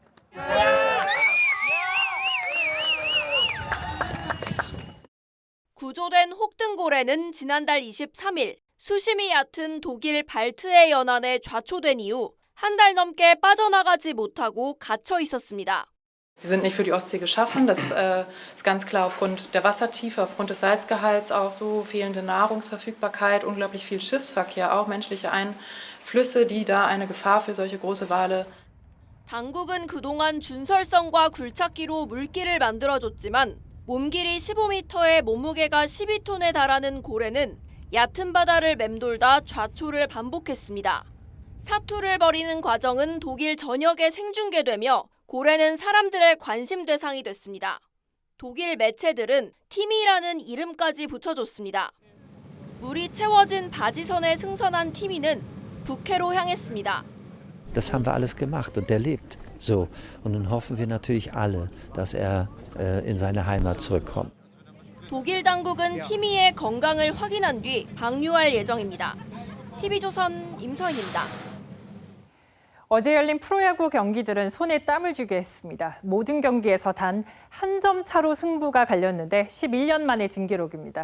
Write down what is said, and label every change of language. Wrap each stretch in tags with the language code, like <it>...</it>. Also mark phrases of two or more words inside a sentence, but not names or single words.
<ko>구조된 혹등고래는 지난달 23일 수심이 얕은 독일 발트해 연안에 좌초된 이후 한 달 넘게 빠져나가지 못하고 갇혀 있었습니다.</ko> <de>Sie sind nicht für die Ostsee geschaffen. Das ist ganz klar aufgrund der Wassertiefe, aufgrund des Salzgehalts auch so, fehlende Nahrungsverfügbarkeit, unglaublich viel Schiffsverkehr, auch menschliche Einflüsse, die da eine Gefahr für solche große Wale.</de> <ko>당국은 그동안 준설성과 굴착기로 물길을 만들어줬지만 몸길이 15m에 몸무게가 12톤에 달하는 고래는 얕은 바다를 맴돌다 좌초를 반복했습니다. 사투를 벌이는 과정은 독일 전역에 생중계되며 고래는 사람들의 관심 대상이 됐습니다. 독일 매체들은 티미라는 이름까지 붙여줬습니다. 물이 채워진 바지선에 승선한 티미는 북해로 향했습니다.</ko> <de>Das haben wir alles gemacht und er lebt so. Und nun hoffen wir natürlich alle, dass er in seine Heimat zurückkommt.</de> <ko>독일 당국은 티미의 건강을 확인한 뒤 방류할 예정입니다. TV조선 임서인입니다. 어제 열린 프로야구 경기들은 손에 땀을 쥐게 했습니다. 모든 경기에서 단 한 점 차로 승부가 갈렸는데 11년 만의 진기록입니다.</ko>